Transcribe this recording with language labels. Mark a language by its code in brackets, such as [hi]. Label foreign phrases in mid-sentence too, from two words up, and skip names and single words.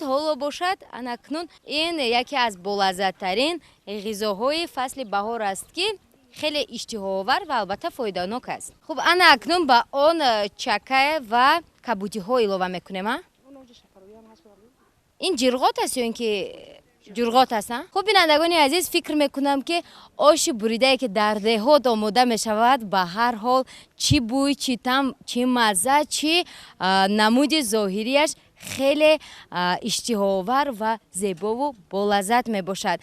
[tg] ҳоло бошад ана акнун ин яке аз болаззаттарин ғизоҳои фасли баҳор аст ки хеле иштиҳоовар ва албатта фоиданок аст. хуб, ана акнун ба он чака ва кабудиҳо илова мекунем. ин ҷирғот аст ё ин ки جرغات هستن. خب بینندگان عزیز فکر میکنم که آش بریده که در دهات آماده میشود به هر حال چی بوی چی طعم چی مزه چی نمود ظاهریش خیلی اشتهاور و زیبا و بولذت می باشد.